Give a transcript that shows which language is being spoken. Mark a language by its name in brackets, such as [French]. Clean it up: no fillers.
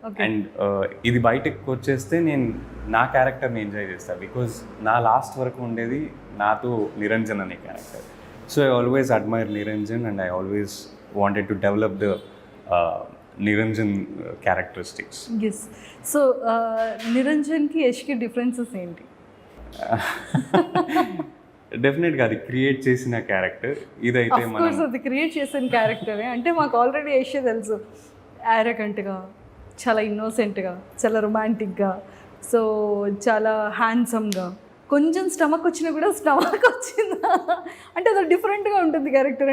[Telugu] And ఇది బయటకు వచ్చేస్తే నేను నా క్యారెక్టర్ని ఎంజాయ్ చేస్తాను. బికాజ్ నా లాస్ట్ వరకు ఉండేది నాతో నిరంజన్ అనే character. [English] So I always admire Niranjan and I always wanted to develop the Niranjan characteristics. Yes. [Telugu] So నిరంజన్కి యష్కి differences ఏంటి? డెఫినెట్గా అది క్రియేట్ చేసిన క్యారెక్టర్. ఇదైతే మనం అది క్రియేట్ చేసిన క్యారెక్టరే. అంటే మాకు ఆల్రెడీ యష్ తెలుసు, యారగెంట్గా, చాలా ఇన్నోసెంట్గా, చాలా రొమాంటిక్గా, సో చాలా హ్యాండ్సమ్గా, కొంచెం స్టమక్ వచ్చినా కూడా స్టమక్ వచ్చిందా అంటే అది డిఫరెంట్గా ఉంటుంది క్యారెక్టర్.